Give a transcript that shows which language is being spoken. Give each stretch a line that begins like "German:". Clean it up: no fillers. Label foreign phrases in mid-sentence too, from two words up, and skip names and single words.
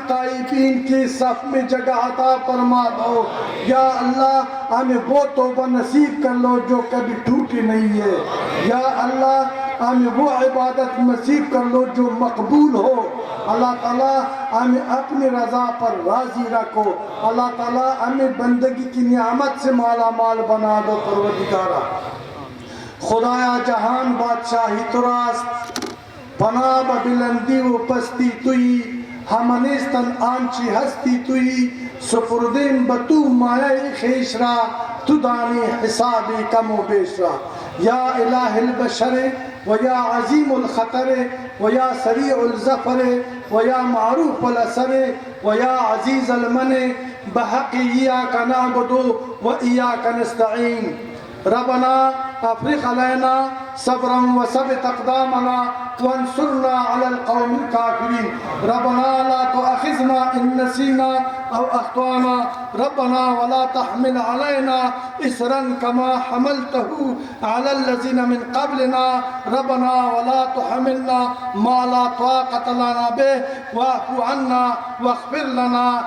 Urdu: تائبین کی صف میں جگہ عطا فرما دو، یا اللہ ہمیں وہ توبہ نصیب کر لو جو کبھی ٹوٹی نہیں ہے، یا اللہ ہمیں وہ عبادت نصیب کر لو جو مقبول ہو، اللہ تعالیٰ ہمیں اپنی رضا پر راضی رکھو، اللہ تعالیٰ ہمیں بندگی کی نعمت سے مالا مال بنا دو پروردگارہ۔
Persian: خدایا جہان بادشاہی تو راست، پناہ بلندی و پستی توئی، ہمنیستن آنچی ہستی توئی، سپردین بتو مایہ خیش را، تو دانی حسابی کم و بیش را،
Arabic: یا الہ البشر ویا عظیم الخطر ویا سریع الظفر ویا معروف الاثر ویا عزیز المن بحق ایاک نعبد و ایاک نستعین، ربنا افرغ علینا صبرا وثبت اقدامنا وانصرنا على القوم الكافرين، ربنا لا تؤاخذنا ان نسينا او اخطانا، ربنا ولا تحمل علينا اسرا كما حملته على الذين من قبلنا، ربنا ولا تحملنا ما لا طاقة لنا به، واعف عنا واغفر لنا